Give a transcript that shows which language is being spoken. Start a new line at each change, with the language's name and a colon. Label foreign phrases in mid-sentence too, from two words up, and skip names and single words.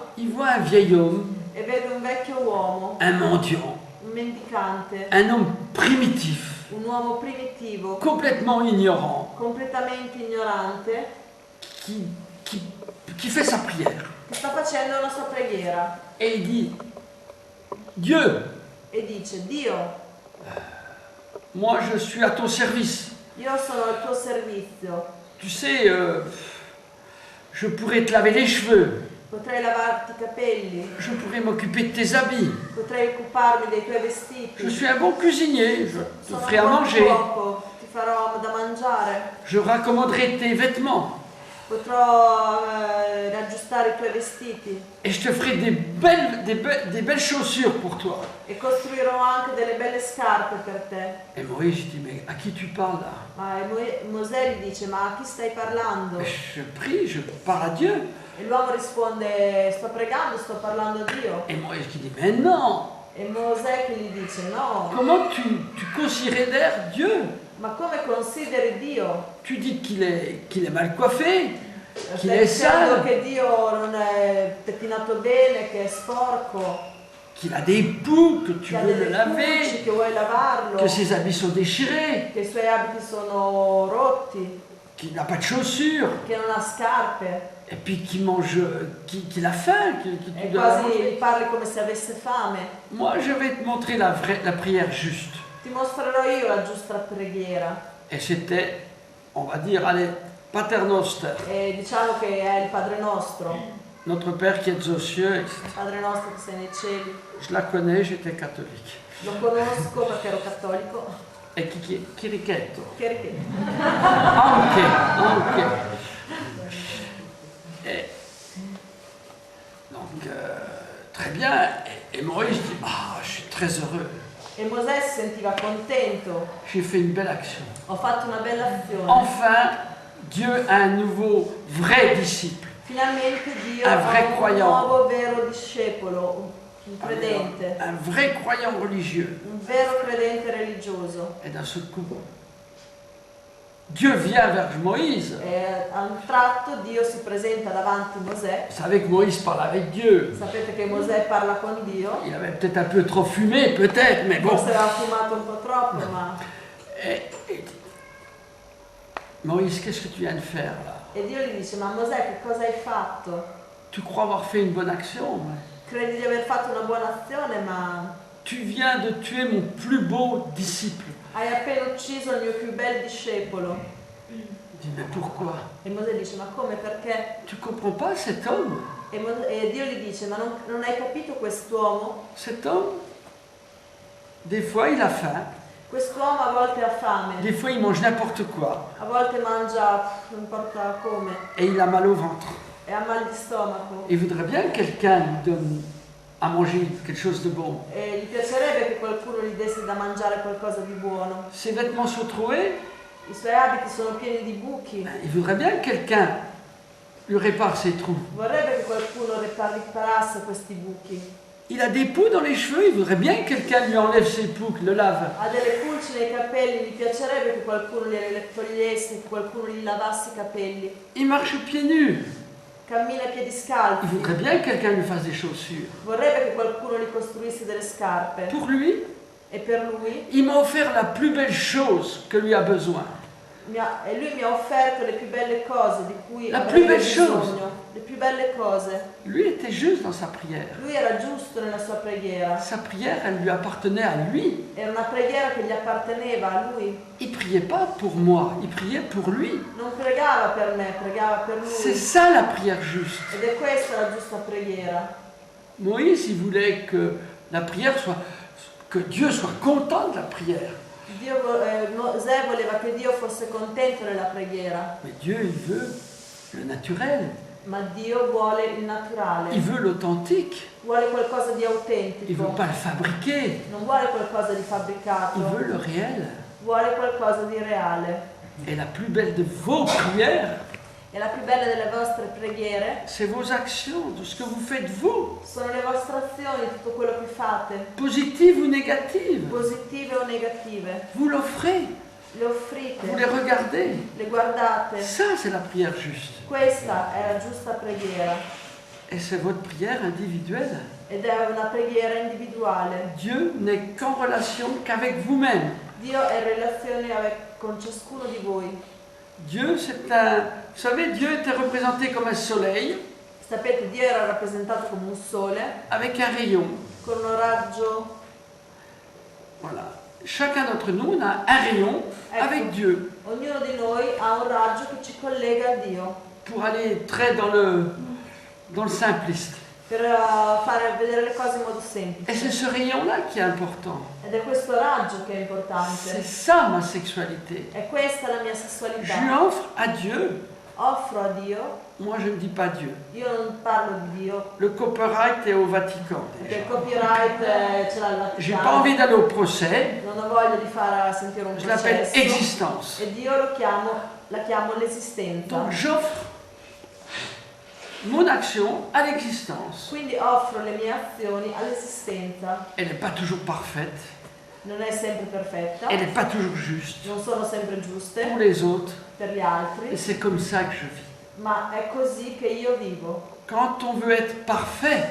French: il voit un vieil homme,
Italian: e vede un vecchio uomo,
French: un mendiant,
Italian: un mendicante,
French: un homme primitif,
Italian: un uomo primitivo,
French: complètement ignorant,
Italian: completamente ignorante,
French: qui fait sa prière.
Italian: che sta facendo una sua preghiera
French: Et il dit, Dieu,
Italian: e dice: Dio,
French: moi je suis à ton service.
Italian: io sono al tuo servizio,
French: Tu sais, je pourrais te laver les cheveux,
Italian: potrei lavarti i capelli,
French: je pourrais m'occuper de tes habits.
Italian: potrei occuparmi dei tuoi vestiti,
French: Je suis un bon cuisinier, je te
Italian: sono
French: ferai à
Italian: un buon
French: manger,
Italian: cuoco, ti farò da mangiare,
French: je raccommoderai tes vêtements
Italian: potrò riaggiustare i tuoi vestiti
French: et je te ferai des belles chaussures pour toi.
Italian: e costruirò anche delle belle scarpe per te.
French: Et Moïse dit, mais à qui tu parles là?
Italian: Ma Mosè gli dice: ma a chi stai parlando?
French: Je prie, je parle à Dieu.
Italian: E l'uomo risponde: sto pregando, sto parlando a Dio.
French: Et Moïse qui dit, mais non,
Italian: E Mosè che gli dice: no,
French: comment tu considères Dieu?
Italian: ma come consideri Dio?
French: Tu dis qu'il est mal coiffé, qu'il
Italian: Stai
French: est
Italian: dicendo
French: sale,
Italian: che Dio non è pettinato bene, che è sporco,
French: qu'il a des poux, que tu
Italian: che ha
French: veux le
Italian: delle
French: laver,
Italian: pulci, che vuoi lavarlo,
French: que ses habits sont déchirés,
Italian: che i suoi abiti sono rotti,
French: qu'il n'a pas de chaussures,
Italian: che non ha scarpe,
French: et puis qu'il mange, qu'il a faim, que tu
Italian: e
French: dois la
Italian: quasi
French: manger.
Italian: parli come se avesse fame.
French: Moi, je vais te montrer la prière juste.
Italian: Ti mostrerò io la giusta preghiera.
French: Et c'était, on va dire, allez,
Italian: Paternoster, E diciamo che è il Padre nostro,
French: notre Père qui est aux cieux, etc.
Italian: Padre nostro che sei nei cieli.
French: Je la connais, j'étais catholique.
Italian: Lo conosco perché ero cattolico.
French: Et Chirichetto.
Italian: Che ricche. Anche.
French: Et donc, très bien. Et Moïse dit, ah, je suis très heureux.
Italian: E Mosè si sentiva contento.
French: J'ai fait une belle action.
Italian: Ho fatto una bella azione.
French: Enfin, Dieu a un nouveau, vrai disciple.
Italian: Finalmente Dio
French: Un
Italian: ha
French: vrai
Italian: un
French: croyant.
Italian: nuovo vero discepolo, un credente,
French: Un vrai croyant religieux.
Italian: un vero credente religioso.
French: Et d'un seul coup, Dieu vient vers Moïse.
Italian: E a un tratto Dio si presenta davanti a Mosè.
French: Vous savez que Moïse parle avec Dieu.
Italian: Sapete che Mosè parla con Dio.
French: Il avait peut-être un peu trop fumé, peut-être, mais bon.
Italian: Forse aveva fumato un po' troppo, ma...
French: Et Moïse, qu'est-ce que tu viens de faire là?
Italian: E Dio gli dice: ma Mosè, che cosa hai fatto?
French: Tu crois avoir fait une bonne action, mais
Italian: Credi di aver fatto una buona azione, ma
French: tu viens de tuer mon plus beau disciple.
Italian: hai appena ucciso il mio più bel discepolo.
French: Il dit, mais pourquoi?
Italian: E Mosè dice: ma come, perché?
French: Tu comprends pas cet homme?
Italian: E Dio gli dice: ma non hai capito quest'uomo?
French: Cet homme, des fois il a faim,
Italian: Quest'uomo a volte ha fame,
French: des fois il mange n'importe quoi,
Italian: a volte mangia non importa come
French: et il a mal au ventre.
Italian: e ha mal di stomaco.
French: Il voudrait bien que quelqu'un lui donne à manger quelque chose de bon.
Italian: E gli piacerebbe che qualcuno gli desse da mangiare qualcosa di buono.
French: Ses vêtements sont troués,
Italian: I suoi abiti sono pieni di buchi
French: il voudrait bien que quelqu'un lui répare ses trous.
Italian: Vorrebbe che qualcuno riparasse questi buchi.
French: Il a des poux dans les cheveux, il voudrait bien que quelqu'un lui enlève ses poux, le lave.
Italian: Ha delle pulci nei capelli, gli piacerebbe che qualcuno gliele togliesse, che qualcuno gli lavasse i capelli.
French: Il marche pieds nus.
Italian: Cammina a piedi
French: Il
Italian: scalzi.
French: voudrait bien que quelqu'un lui fasse des chaussures.
Italian: Vorrebbe che qualcuno gli costruisse delle scarpe.
French: Pour lui,
Italian: E per lui,
French: il m'a offert la plus belle chose que lui a besoin.
Italian: lui mi ha offerto le più belle cose di cui
French: La
Italian: avrebbe
French: plus belle
Italian: bisogno.
French: chose.
Italian: Le più belle cose.
French: Lui était juste dans sa prière.
Italian: Lui era giusto nella sua preghiera.
French: Sa prière, elle lui appartenait à lui.
Italian: Era una preghiera che gli apparteneva a lui.
French: Il priait pas pour moi, il priait pour lui.
Italian: Non pregava per me, pregava per
French: C'est
Italian: lui.
French: ça la prière juste.
Italian: Ed è questa la giusta preghiera.
French: Moïse, il voulait que la prière soit, que Dieu soit content de la prière.
Italian: Mosè voleva che Dio fosse contento della preghiera,
French: Mais Dieu, il veut le naturel,
Italian: ma Dio vuole il naturale,
French: il veut l'authentique,
Italian: vuole qualcosa di
French: il
Italian: autentico,
French: veut pas le fabriquer,
Italian: non vuole qualcosa di
French: il
Italian: fabbricato,
French: veut le réel.
Italian: vuole qualcosa di reale.
French: Et la plus belle de vos prières,
Italian: E la più bella delle vostre preghiere
French: c'est vos actions, de ce que vous faites vous,
Italian: sono le vostre azioni, tutto quello che fate,
French: positives ou négatives.
Italian: positive o negative.
French: Vous l'offrez,
Italian: Le offrite,
French: vous les regardez.
Italian: le guardate.
French: Ça, c'est la prière juste.
Italian: Questa è la giusta preghiera
French: Et c'est votre prière individuelle.
Italian: ed è una preghiera individuale.
French: Dieu n'est qu'en relation qu'avec vous-même.
Italian: Dio è in relazione con ciascuno di voi.
French: Dieu, c'est un... Vous savez, Dieu était représenté comme un soleil
Italian: Sapete, Dio era rappresentato come un sole
French: avec un rayon.
Italian: con un raggio.
French: Voilà. Chacun d'entre nous, on a un rayon avec Dieu
Italian: Ognuno di noi ha un raggio che ci collega a Dio
French: pour aller très dans le simpliste.
Italian: per fare vedere le cose in modo
French: Et c'est
Italian: semplice.
French: ce rayon-là qui est important.
Italian: Ed è questo raggio che è
French: C'est
Italian: importante.
French: ça ma sexualité.
Italian: È questa la mia
French: Je lui
Italian: sessualità.
French: offre à Dieu.
Italian: Offro a Dio.
French: Moi, je ne dis pas Dieu.
Italian: Io non parlo di Dio.
French: Le copyright est au Vatican.
Italian: Perché
French: déjà.
Italian: il copyright ce l'ha il
French: J'ai pas
Italian: Vaticano.
French: envie d'aller au procès.
Italian: Non ho voglia di fare sentire un
French: Je l'appelle
Italian: processo.
French: existence.
Italian: E Dio la chiamo l'esistenza.
French: Donc j'offre mon action à l'existence.
Italian: Quindi offro le mie azioni all'esistenza.
French: Elle n'est pas toujours parfaite.
Italian: Non è sempre perfetta,
French: Elle n'est pas toujours juste
Italian: non sono sempre giuste
French: pour les autres.
Italian: per gli
French: Et
Italian: altri,
French: c'est comme ça que je vis.
Italian: ma è così che io vivo.
French: Quand on veut être parfait,